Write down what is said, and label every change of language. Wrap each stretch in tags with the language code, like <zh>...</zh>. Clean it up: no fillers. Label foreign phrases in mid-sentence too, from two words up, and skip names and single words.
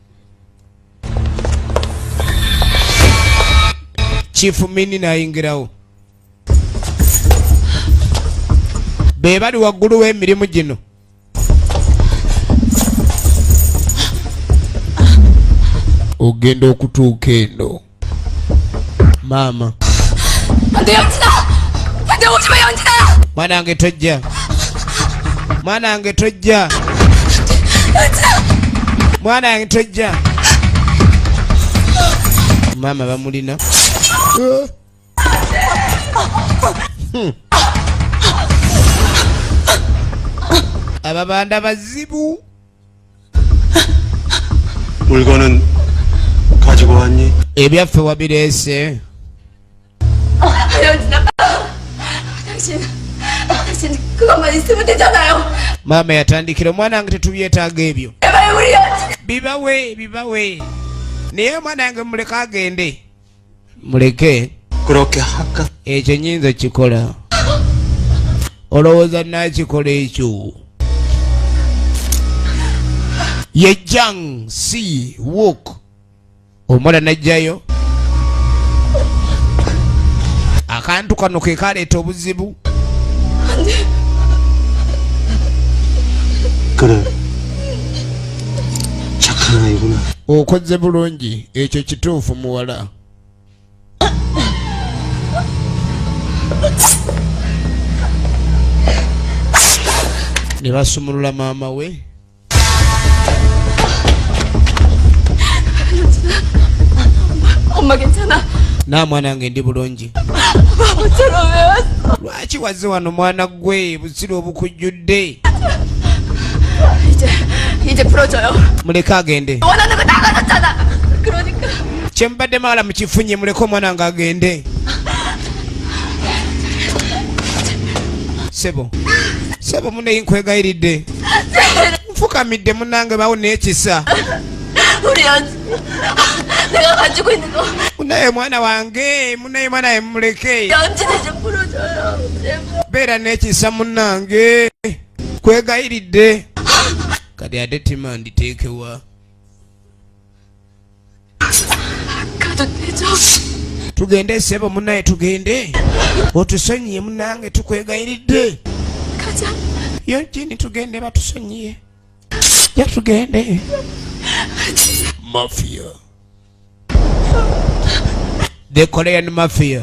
<lg>Chifu Mini nayingirawo. Be bali waggulu w'emirimu gino. Ogenda okutuuka eno. Mama.</lg> <ko>안돼 연진아! 안돼 오지마 연진아!</ko> <lg>Mwanange tojja. Mwanange tojja. Mwanange tojja. Mama bamulina. Ababanda bazibu.</lg> <ko>물건은 가지고 왔니?</ko> <lg>Ebyaffe wabirese.</lg> <ko>연진아! 당신 그것만 있으면 되잖아요.</ko> <lg>Mama yatandikira omwanange tetubyetaaga ebyo.</lg> <ko>제발 우리 연진.</ko> <lg>Bibawe. Naye omwanange muleke agende. Muleke.</lg> <ko>그렇게 할까?</ko> <lg>Ekyo nyinza kikola. Olowooza nakikola ekyo. Ye Jiang Siwoko. Omwana najjayo. Akantu kano ke kaleeta obuzibu.</lg> <ko>그래. 착한 아이구나.</ko> <lg>Okoze bulungi. Ekyo kituufu muwala. Ne basumulula maama we.</lg> <ko>엄마 괜찮아?</ko> <lg>Na mwanange ndi bulungi.</lg> <ko>바보처럼 왜 왔어?</ko> <lg>Lwaki waze wano mwana gwe buzibu obukujjudde?</lg> <ko>이제 풀어줘요.</ko> <lg>Muleke agende.</lg> <ko>원하는 거 다 가졌잖아. 그러니까.</ko> <lg>Kye mbadde mala mukifunye muleke omwanange agende. Sebo muneyi nkwegayiridde. Nfukamidde munange bawo n'ekisa.</lg> <ko>우리 연진. 내가 가지고 있는 거.</ko> <lg>Munaye mwana wange, munaye mwana muleke.</lg> <ko>연진이 좀 풀어줘요. 제발.</ko> <lg>Beera n'ekisa munange. Kwegayiridde. Kati ate tima nditeekewa.</lg> <ko>가도 되죠?</ko> <lg>Tugende sebo munaye tugende. Otusonyiye munange tukwegayiridde.</lg> <ko>가자.</ko> <lg>Yonjini tugende batusonyiye. Ja tugende. Mafia.</lg> <en>The Korean Mafia.</en>